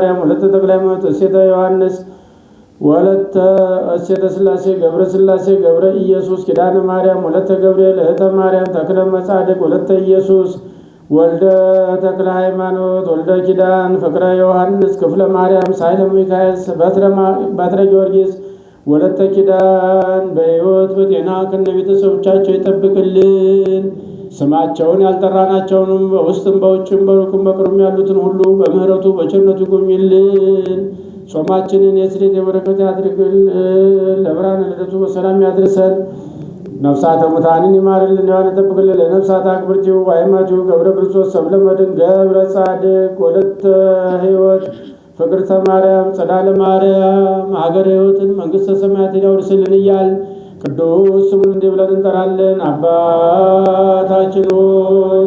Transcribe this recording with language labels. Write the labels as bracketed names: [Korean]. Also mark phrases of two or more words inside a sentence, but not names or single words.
[Amharic] ማርያም ወለተ ተክለ ሃይማኖት እሴተ ዮሐንስ ወለተ እሴተ ሥላሴ ገብረ ሥላሴ ገብረ ኢየሱስ ኪዳነ ማርያም ወለተ ገብርኤል እህተ ማርያም ተክለ መጻድቅ ወለተ ኢየሱስ ወልደ ተክለ ሃይማኖት ወልደ ኪዳን ፍቅረ ዮሐንስ ክፍለ ማርያም ሳይለ ሚካኤል በትረ ጊዮርጊስ ወለተ ኪዳን በሕይወት በጤና ከነ ቤተሰቦቻቸው ይጠብቅልን። ስማቸውን ያልጠራናቸውንም በውስጥም በውጭም በሩቅም በቅርብም ያሉትን ሁሉ በምሕረቱ በቸርነቱ ይጎብኝልን። ጾማችንን የስሬት የበረከት ያድርግልን። ለብርሃነ ልደቱ በሰላም ያድርሰን። ነፍሳተ ሙታንን ይማርልን፣ ሕያዋን ይጠብቅልን። ለነፍሳት አክብርቲው አይማቲው ገብረ ክርስቶስ ሰብለ መድን ገብረ ጻድቅ ወለተ ሕይወት ፍቅርተ ማርያም ጸዳለ ማርያም ሀገረ ሕይወትን መንግሥተ ሰማያትን ያውርስልን እያል ቅዱስ ስሙን እንዲህ ብለን እንጠራለን። አባታችን ሆይ